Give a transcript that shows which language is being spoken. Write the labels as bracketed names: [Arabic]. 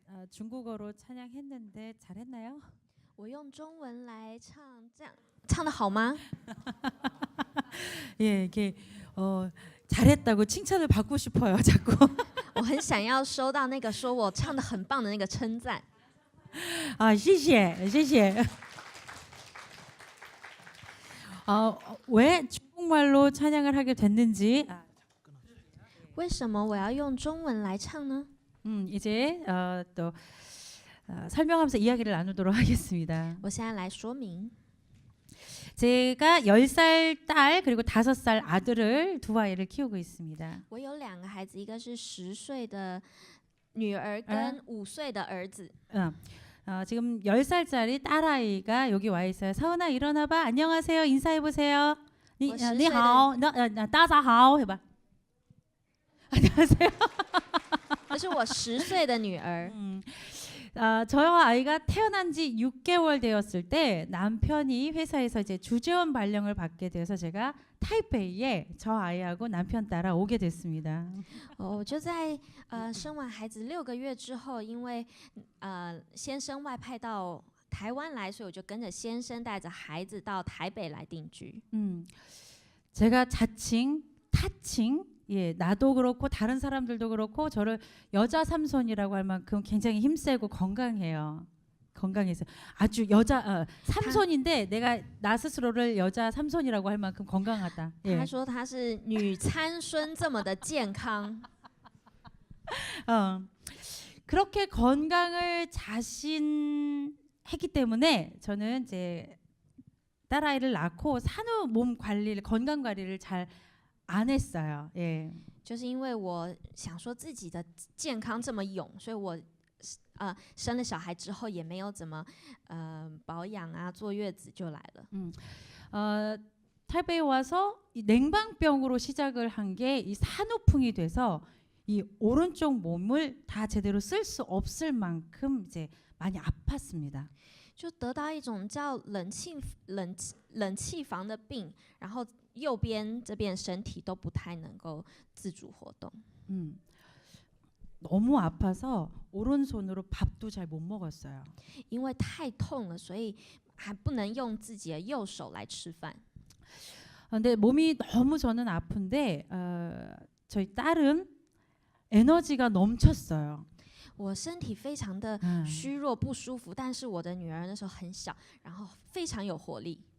[Korean] 중국어로 찬양했는데 잘했나요? [Chinese] 我用中文来唱，这样唱的好吗？ [Korean] 예, 이게 잘했다고 칭찬을 받고 싶어요, 자꾸. [Chinese] 我很想要收到那个说我唱的很棒的那个称赞。 아, 谢谢, 谢谢. [Korean] 왜 중국말로 찬양을 하게 됐는지 [Chinese] 为什么我要用中文来唱呢？ [Korean] 이제 또 설명하면서 이야기를 나누도록 하겠습니다. [Chinese] 我现在来说明。 [Korean] 제가 10살 딸 그리고 5살 아들을 두 아이를 키우고 있습니다. [Chinese] 我有2个孩子，一个是10岁的女儿跟5岁的儿子。 [Korean] 지금 10살짜리 딸아이가 여기 와 있어요. 서은아 일어나 봐. 안녕하세요. 인사해 보세요. [Chinese] 你好.大家好 [Korean] 해봐. 안녕하세요. [Chinese] 这是我10岁的女儿。 [Korean] 저와 아이가 태어난 지 6개월 되었을 때 남편이 회사에서 이제 주재원 발령을 받게 돼서 제가 타이베이에 저 아이하고 남편 따라 오게 됐습니다. [Chinese] 我就在生完孩子6个月之后，因为先生外派到台湾来，所以我就跟着先生带着孩子到台北来定居。 [Korean] 제가 자칭 타칭 나도 그렇고 다른 사람들도 그렇고 저를 여자 삼손이라고 할 만큼 굉장히 힘세고 건강해요. 건강해서 아주 여자 삼손인데 내가 나 스스로를 여자 삼손이라고 할 만큼 건강하다. [Chinese] 他说他是女参孙这么的健康。 [Korean] 그렇게 건강을 자신했기 때문에 저는 이제 딸아이를 낳고 산후 몸 관리를 건강 관리를 잘 안 했어요. 예. [Chinese] 就是因为我想说自己的健康这么勇，所以我生了小孩之后也没有怎么保养啊，坐月子就来了。 [Korean] 타이베이 와서 이 냉방병으로 시작을 한 게 이 산후풍이 돼서 이 오른쪽 몸을 다 제대로 쓸 수 없을 만큼 이제 많이 아팠습니다. [Chinese] 就得到一种叫冷气房的病，然后右边这边身体都不太能够自主活动。 [Korean] 너무 아파서 오른손으로 밥도 잘 못 먹었어요. [Chinese] 因为太痛了，所以还不能用自己的右手来吃饭。 [Korean] 근데 몸이 너무 저는 아픈데 저희 딸은 에너지가 넘쳤어요. [Chinese] 我身体非常的虚弱不舒服，但是我的女儿那时候很小，然后非常有活力。